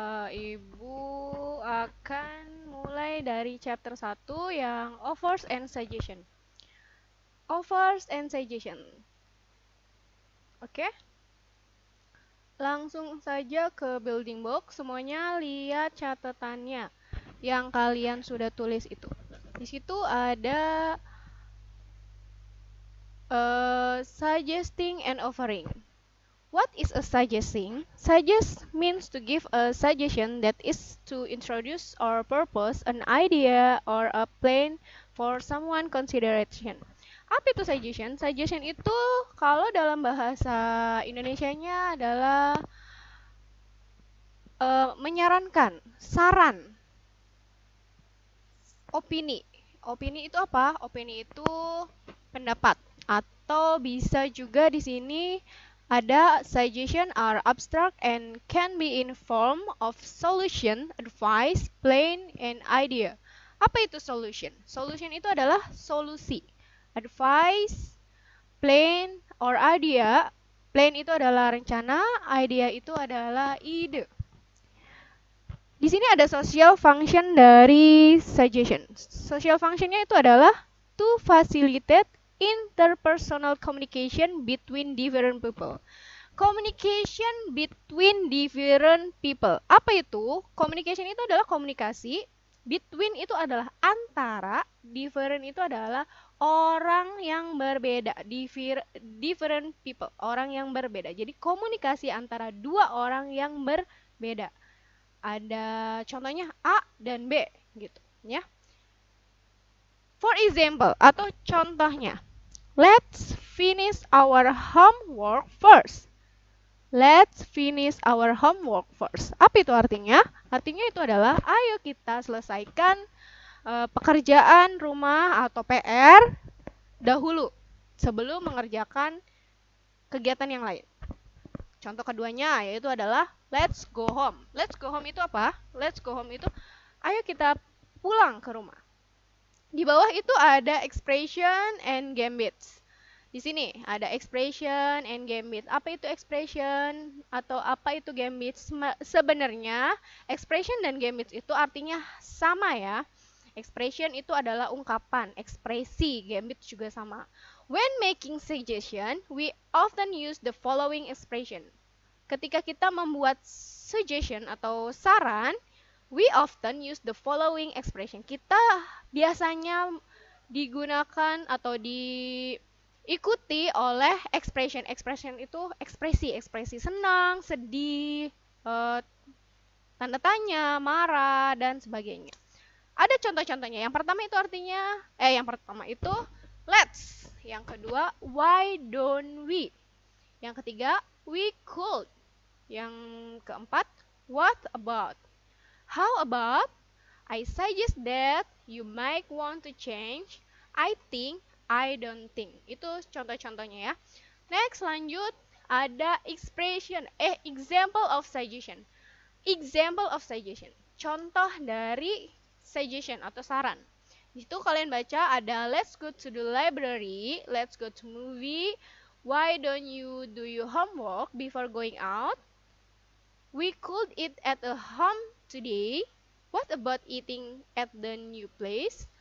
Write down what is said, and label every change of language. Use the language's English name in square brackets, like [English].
[Indonesian] Ibu akan mulai dari chapter 1 yang [English] offers and suggestion. Offers and suggestion. Oke? [Indonesian] Langsung saja ke building block, semuanya lihat catatannya yang kalian sudah tulis itu. Di situ ada [English] suggesting and offering. What is a suggesting? Suggest means to give a suggestion that is to introduce or purpose an idea or a plan for someone consideration. [Indonesian] Apa itu suggestion? Suggestion itu kalau dalam bahasa Indonesianya adalah menyarankan, saran, opini. Opini itu apa? Opini itu pendapat. Atau bisa juga di sini ada [English] suggestion are abstract and can be in form of solution, advice, plan, and idea. [Indonesian] Apa itu solution? [English] Solution [Indonesian] itu adalah solusi. [English] Advice, plan, or idea. [Indonesian] Plan itu adalah rencana, idea itu adalah ide. Di sini ada social function dari suggestion. [English] Social functionnya [Indonesian] itu adalah [English] to facilitate interpersonal communication between different people. Communication between different people. [Indonesian] Apa itu? Communication itu adalah komunikasi. Between itu adalah antara. Different itu adalah orang yang berbeda. [English] Different people. [Indonesian] Orang yang berbeda. Jadi komunikasi antara dua orang yang berbeda. Ada contohnya A dan B gitu ya. [English] For example [Indonesian] atau contohnya, [English] let's finish our homework first. Let's finish our homework first. [Indonesian] Apa itu artinya? Artinya itu adalah ayo kita selesaikan pekerjaan rumah atau PR dahulu sebelum mengerjakan kegiatan yang lain. Contoh keduanya yaitu adalah [English] let's go home. Let's go home [Indonesian] itu apa? Let's go home itu ayo kita pulang ke rumah. Di bawah itu ada [English] expression and gambits. [Indonesian] Di sini ada expression and gambit. Apa itu expression atau apa itu gambit? Sebenarnya expression dan gambit itu artinya sama ya. Expression itu adalah ungkapan, ekspresi, gambit juga sama. [English] When making suggestion, we often use the following expression. [Indonesian] Ketika kita membuat suggestion atau saran, [English] we often use the following expression. [Indonesian] Kita biasanya digunakan atau diikuti oleh expression. Expression itu ekspresi, ekspresi senang, sedih, tanda tanya, marah, dan sebagainya. Ada contoh-contohnya. Yang pertama itu let's. Yang kedua, [English] why don't we? [Indonesian] Yang ketiga, [English] we could. [Indonesian] Yang keempat, [English] what about? How about? I suggest that you might want to change. I think, I don't think. [Indonesian] Itu contoh-contohnya ya. [English] Next, lanjut. Ada example of suggestion. Example of suggestion. [Indonesian] Contoh dari suggestion atau saran. Di situ kalian baca ada [English] let's go to the library, let's go to movie, why don't you do your homework before going out? We could eat at a home today. What about eating at the new place?